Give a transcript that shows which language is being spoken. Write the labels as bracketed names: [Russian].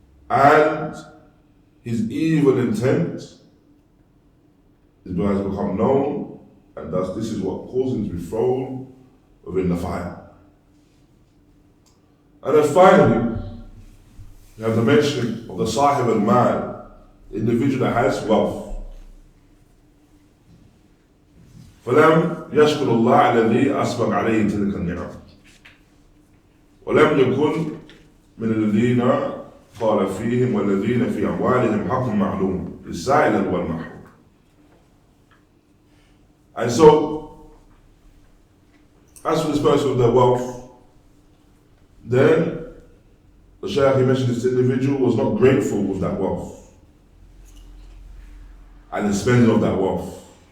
[English] And his evil intent has become known, and thus this is what caused him to be thrown within the fire. And then finally, we have the mention of the Sahib al-Mal, the individual that has wealth. [Arabic] فلم يشكر الله الذي أسبق عليه تلك النعم ولم يكن من الذين قال فيهم والذين في أموالهم حق معلوم للسائل والمحروم. [English] And so, as for this person with their wealth, then the Sheikh, he mentioned this individual was not grateful with that wealth and the spending of that wealth.